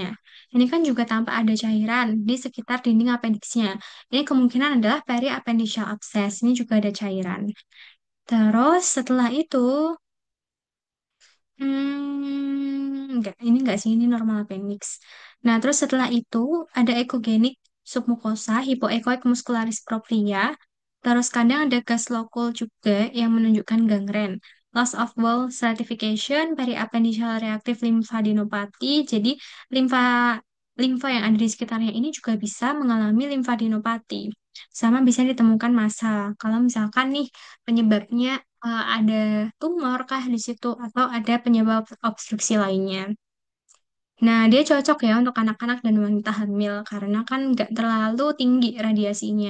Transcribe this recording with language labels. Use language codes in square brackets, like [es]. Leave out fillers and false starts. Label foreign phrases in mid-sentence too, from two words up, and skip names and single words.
[id] Ini kan juga tampak ada cairan di sekitar dinding apendiksnya. Ini kemungkinan adalah [en] periappendiceal abscess. [id] Ini juga ada cairan. Terus setelah itu, ini enggak sih, ini [en] normal appendix. [id] Nah, terus setelah itu ada [en] echogenic submucosa, hypoechoic muscularis propria. [id] Terus kadang ada gas lokal juga yang menunjukkan gangren. [en] Loss of bowel stratification, periappendiceal reactive lymphadenopathy. [id] Jadi limfa limfa yang ada di sekitarnya ini juga bisa mengalami limfadenopathy. Sama bisa ditemukan massa. Kalau misalkan nih penyebabnya ada tumor kah di situ atau ada penyebab obstruksi lainnya. Nah, dia cocok ya untuk anak-anak dan wanita hamil karena kan nggak terlalu tinggi radiasinya.